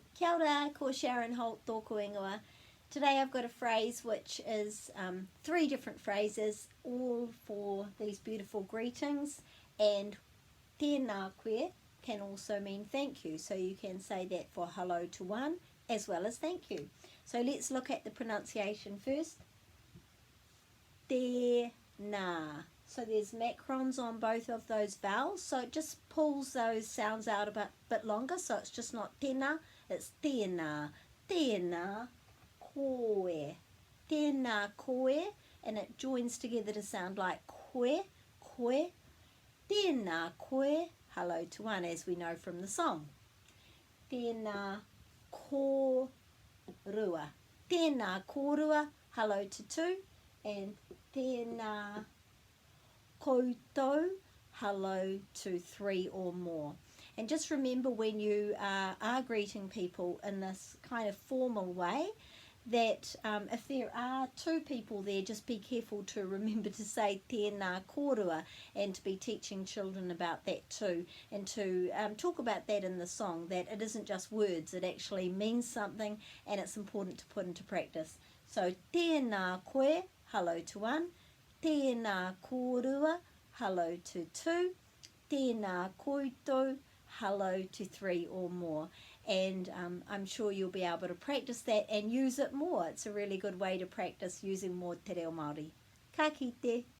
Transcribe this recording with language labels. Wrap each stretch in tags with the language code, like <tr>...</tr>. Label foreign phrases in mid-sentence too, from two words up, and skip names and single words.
<mi>Kia ora, ko Sharon Holt tōku ingoa.</mi> <en>Today I've got a phrase which is 3 different phrases, all for these beautiful greetings, and</en> <mi>tēnā koe</mi> <en>can also mean thank you, so you can say that for hello to one as well as thank you. So let's look at the pronunciation first. Tēnā. So there's macrons on both of those vowels, so it just pulls those sounds out a bit longer, so it's just not tēnā, it's tēnā.</en> <mi>Tēnā koe. Tēnā koe,</mi> <en>and it joins together to sound like koe, koe.</en> <mi>Tēnā koe,</mi> <en>hello to one, as we know from the song.</en> <mi>Tēnā kōrua. Tēnā kōrua,</mi> <en>hello to 2, and</en> <mi>tēnā koutou,</mi> <en>hello to 3 or more. And just remember, when you are greeting people in this kind of formal way, that if there are 2 people there, just be careful to remember to say</en> <mi>tēnā kōrua,</mi> <en>and to be teaching children about that too, and to talk about that in the song, that it isn't just words, it actually means something, and it's important to put into practice.</en> <mi>So tēnā koe,</mi> <en>hello to 1,</en> <mi>tēnā kōrua,</mi> <en>hello to 2,</en> <mi>tēnā koutou,</mi> <en>hello to 3 or more. And I'm sure you'll be able to practice that and use it more. It's a really good way to practice using more</en> <mi>te reo Māori. Ka kite.</mi>